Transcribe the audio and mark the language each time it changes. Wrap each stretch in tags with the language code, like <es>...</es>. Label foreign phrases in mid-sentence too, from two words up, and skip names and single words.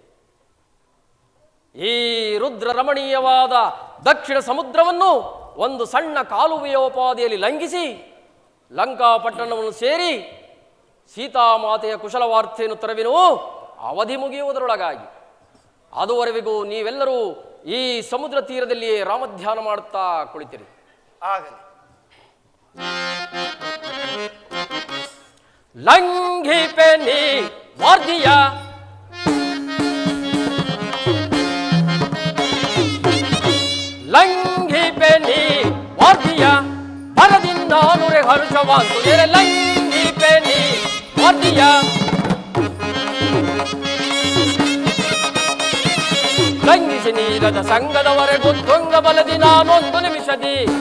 <kn>ಈ ರುದ್ರ ರಮಣೀಯವಾದ ದಕ್ಷಿಣ ಸಮುದ್ರವನ್ನು ಒಂದು ಸಣ್ಣ ಕಾಲುವೆಯೋಪಾದಿಯಲ್ಲಿ ಲಂಘಿಸಿ ಲಂಕಾಪಟ್ಟಣವನ್ನು ಸೇರಿ ಸೀತಾಮಾತೆಯ ಕುಶಲವಾರ್ತೆಯನ್ನು ತರವಿನೂ ಅವಧಿ ಮುಗಿಯುವುದರೊಳಗಾಗಿ ಅದುವರೆವಿಗೂ ನೀವೆಲ್ಲರೂ ಈ ಸಮುದ್ರ ತೀರದಲ್ಲಿಯೇ ರಾಮಧ್ಯಾನ ಮಾಡುತ್ತಾ ಕುಳಿತಿರಿ. ಆಗಲಿ. ಲಂಘಿಪೆ ನೀ ವಾರ್ಧಿಯ ಲಂಘಿಪೆ ನೀ ವಾರ್ಧಿಯ ಭರದಿಂದ ನುರೆ ಹರ್ಷವಾಂತು ನೆರೆ ಲಂಘಿಪೆ ನೀ ವಾರ್ಧಿಯ ಲಂಘಿಸಿ ನೀರದ ಸಂಘದವರೆಗೂ ತುಂಗ ಬಲದಿ ನಾನೊಂದು ನಿಮಿಷದಿ</kn>